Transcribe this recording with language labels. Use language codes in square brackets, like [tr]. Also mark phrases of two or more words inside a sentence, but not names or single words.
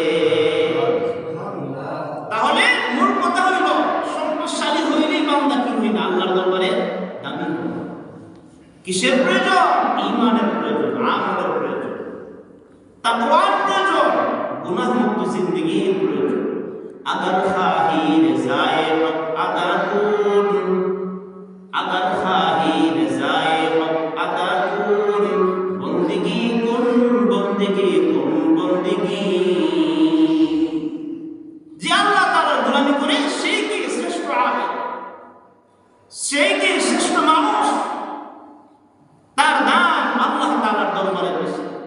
[bn] তাহলে মূল কথা হইল, সম্পদশালী হইলেই বান্দা কি হই না? আল্লাহর দরবারে দামি হয়। কিসের প্রয়োজন? ঈমানের প্রয়োজন, আমলের প্রয়োজন, তাকওয়ার প্রয়োজন, গুনাহমুক্ত জিন্দেগির প্রয়োজন। [fa] اگر خواهی رضای حق ادا کن، اگر خواهی رضای حق بندگی کن بندگی. [bn] যে আল্লাহ তাআলার গোলামি করে সেই কি শ্রেষ্ঠ আবেদ, সেই কি শ্রেষ্ঠ মানুষ, তার দাম আল্লাহ তাআলার দরবারে বেশি।